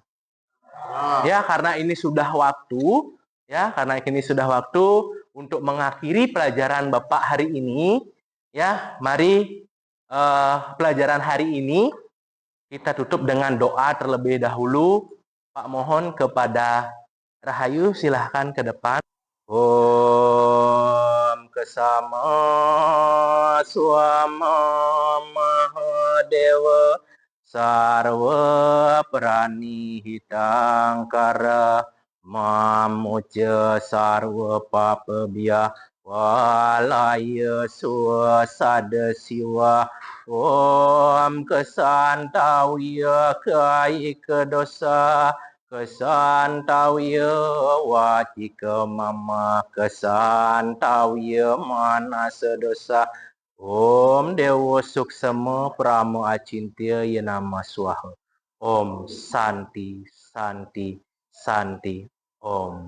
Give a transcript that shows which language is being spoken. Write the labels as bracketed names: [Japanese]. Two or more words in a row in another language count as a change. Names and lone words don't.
[Indonesian] Ya, karena ini sudah waktu, ya, karena ini sudah waktu untuk mengakhiri pelajaran Bapak hari ini. Ya, mari pelajaran hari ini kita tutup dengan doa terlebih dahulu. Pak mohon kepada Rahayu, silahkan ke depan. [Sanskrit] Om Kesama Swama Mahadewa Sarwa Prani Hitangkara Mamuja Sarwa Papabia Walaya Suasada Siwa Om Kesantawya Kaika Dosa Kesantawya Wacika Mama Kesantawya Manasa Dosa Om Dewa Suksema Prama Acintya Yanama Swaha Om Santi Santi Santi Om.